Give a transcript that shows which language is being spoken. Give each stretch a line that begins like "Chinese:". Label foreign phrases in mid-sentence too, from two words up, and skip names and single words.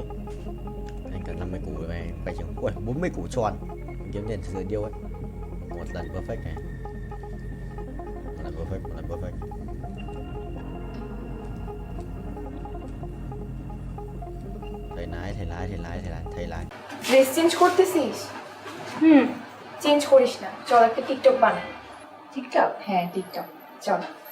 Vietnamese: Anh cần 50 củ này, phải chừng. Ui 40 củ tròn. Mình kiếm tiền từ điêu ấy. Một lần perfect này. Một lần perfect, một lần perfect. Thầy lái.
English: dress change
Bangla: করতেছিস? চেঞ্জ করিস না, চল একটা টিকটক বানাই। টিকটক? হ্যাঁ টিকটক, চল।